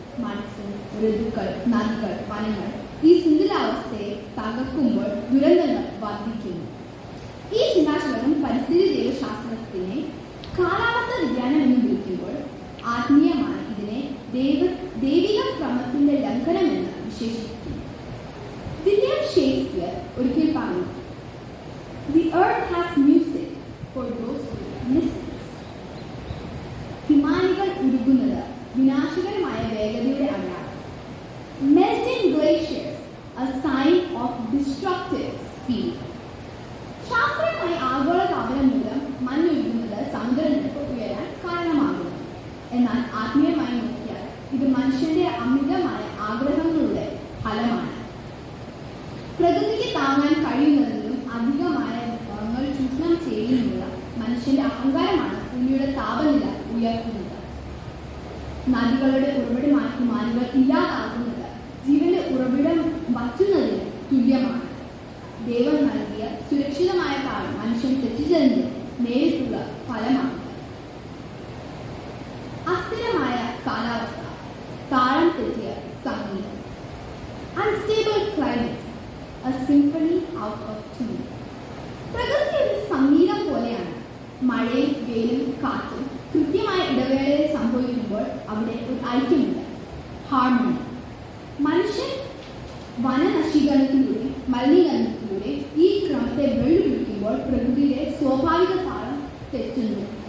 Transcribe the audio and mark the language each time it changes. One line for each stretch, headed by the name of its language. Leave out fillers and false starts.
Malayalam: Monsoon, ഋതുക്കൾ, നദികൾ, വനങ്ങൾ ഈ സുന്ദരാവസ്ഥയെ തകർക്കുമ്പോൾ ദുരന്തങ്ങൾ വർദ്ധിക്കുന്നു. ഈ ചിന്താശകലം പരിസ്ഥിതി ദൈവശാസ്ത്രത്തിനെ കാലാവസ്ഥ വിജ്ഞാനം എന്ന് വിളിക്കുമ്പോൾ ആത്മീയമായി ഇതിനെ ദൈവിക ക്രമത്തിന്റെ ലംഘനമെന്ന് വിശേഷിപ്പിക്കുന്നു. വില്യം ഷേക്സ്പിയർ ഒരിക്കൽ പറഞ്ഞു:
English: The earth has music for those who listen.
Malayalam: ഹിമാനികൾ ഉരുകുന്നത് വിനാശകരമായ വേഗതയുടെ അടയാളം.
English: Melting glaciers, a sign of destructive speed.
Malayalam: ശാസ്ത്രീയമായി ആഗോളതാപനം മൂലം മഞ്ഞൊഴുകുന്നത് സമുദ്രനിരപ്പ് ഉയരാൻ കാരണമാകുന്നു. എന്നാൽ ആത്മീയമായി നോക്കിയാൽ ഇത് മനുഷ്യന്റെ അമിതമായ ആഗ്രഹങ്ങളുടെ ഫലമാണ്. പ്രകൃതിക്ക് താങ്ങാൻ കഴിയുന്നതിലും അധികമായ വിഭവങ്ങൾ ചൂഷണം ചെയ്യുന്നതിനുള്ള മനുഷ്യന്റെ അഹങ്കാരമാണ് ഭൂമിയുടെ താപനില ഉയർത്തുന്നത്. നദികളുടെ ഉറവിടമായി ഹിമാനികൾ ഇല്ലാതാകുന്നത് ജീവന്റെ ഉറവിടം വറ്റുന്നതിന് തുല്യമാണ്. ദൈവം നൽകിയ സുരക്ഷിതമായ താളം മനുഷ്യൻ തെറ്റിച്ചതിന്റെ നേരിട്ടുള്ള ഫലമാണ്. അസ്ഥിരമായ കാലാവസ്ഥ, താളം തെറ്റിയ സംഗീതം.
English: Unstable climate, a symphony out of tune.
Malayalam: പ്രകൃതി ഒരു സംഗീതം പോലെയാണ്. മഴയും വെയിലും കാറ്റും കൃത്യമായ ഇടവേളയിൽ സംഭവിക്കുമ്പോൾ അവിടെ ഒരു ഐക്യമുണ്ട്, ഹാർമണി. മനുഷ്യൻ വനനശീകരണത്തിലൂടെ മലിനീകരണത്തിലൂടെ ഈ ക്രമത്തെ വെല്ലുവിളിക്കുമ്പോൾ പ്രകൃതിയുടെ സ്വാഭാവിക താളം തെറ്റുന്നു.